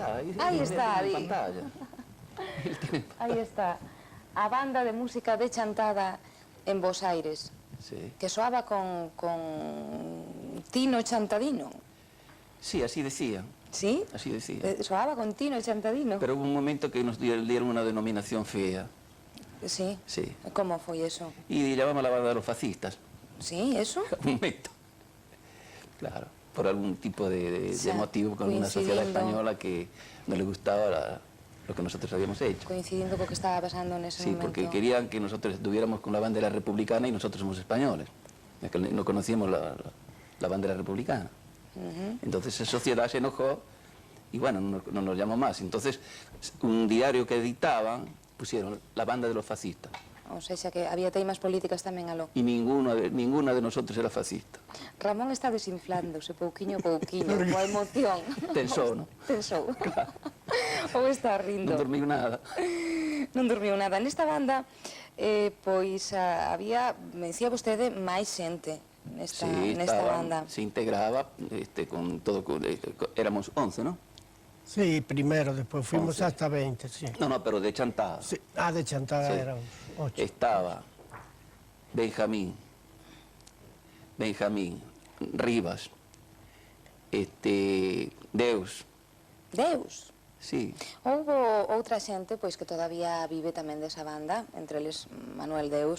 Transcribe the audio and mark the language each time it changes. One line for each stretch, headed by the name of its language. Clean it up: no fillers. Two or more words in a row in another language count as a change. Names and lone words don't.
Galician: Aí está, aí está. Aí está. A banda de música de Chantada en Bos Aires, que soaba con Tino Chantadino.
Spanish: Sí, así decían. ¿Sí? Así decían.
Galician: Soaba con Tino Chantadino.
Spanish: Pero hubo un momento que nos dieron una denominación fea. Sí. Sí.
Galician: ¿Cómo foi eso?
Spanish: Y llamamos la banda de los fascistas. Sí, eso. Un momento. Claro, por algún tipo de motivo con una sociedad española que no le gustaba lo que nosotros habíamos hecho. Coincidiendo con lo que estaba pasando en ese momento. Sí, porque querían que nosotros estuviéramos con la bandera republicana y nosotros somos españoles. No conocíamos la bandera republicana. Entonces esa sociedad se enojó y bueno, no nos llamó más. Entonces, un diario que editaban pusieron la banda de los fascistas. O sea,
Galician: que había teimas políticas tamén aló.
Spanish: Y ninguna de nosotros era fascista.
Galician: Ramón está desinflándose pouquiño a pouquiño, coa emoción. Tensou, non? Tensou. Claro. Ou está rindo. Non dormiu nada. Non dormiu nada. Nesta banda, pois, había, me decía vostede, máis xente nesta banda.
Spanish: Se integraba con todo, éramos 11, ¿no? Sí, primero, después fuimos hasta 20, sí. No, pero de Chantada. Sí. Ah, de Chantada éramos 8. Estaba Benjamín, Rivas, Deus. Deus? Sí.
Galician: Houbo outra xente pois que todavía vive tamén desa banda, entre eles Manuel Deus.